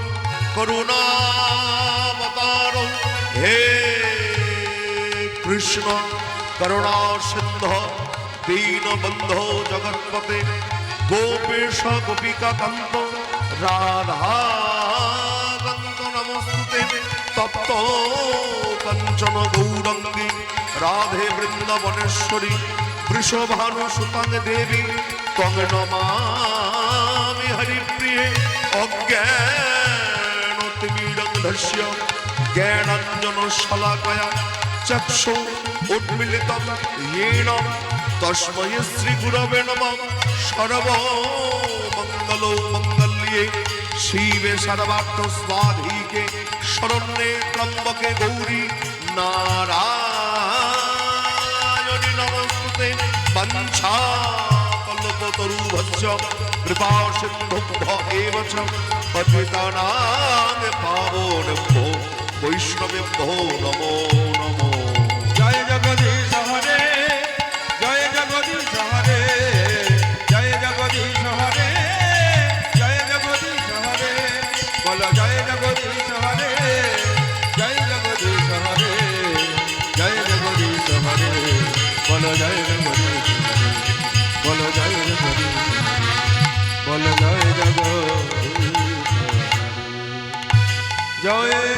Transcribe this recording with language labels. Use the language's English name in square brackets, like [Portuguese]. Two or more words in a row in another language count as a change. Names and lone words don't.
[Sanskrit] করুণাবতারৌ হে কৃষ্ণ করুণা সিন্ধ দীনবন্ধো জগৎপতে গোপেশ গোপিকা কান্ত রাধা কান্ত নমস্তুতে তপ্ত কাঞ্চন গৌরঙ্গী রাধে বৃন্দাবনেশ্বরী বৃষভানু সুতাং দেবী ত্বং নমামি হরিপ্রিয়ে অজ্ঞানতিমিরন্ধস্য জ্ঞানাঞ্জন শলাকয়া চক্ষু উন্মিলিতম येन তস্मै শ্রী গুরবে নমঃ সর্বমঙ্গলো মঙ্গল্যে শিবে সর্বার্থ স্বাধিকে শরণ্যে ত্র্যম্বকে গৌরী নারায়ণী নমস্তুতে পঞ্চাকল্পতরুভ্যশ্চ কৃপা সিন্ধুভ্য এব চ পতিতানাং পাবনেভ্যো বৈষ্ণবেভ্যো নমো নমো জয় জগদীশ হরে জয় জগদীশ হরে জয় জগদীশ হরে জয় জগদীশ হরে বল জয় জগদীশ হরে জয় জগদীশ হরে জয় জগদীশ হরে বল জয় জগদীশ বল জয় জগদীশ বল জয় জগদীশ জয়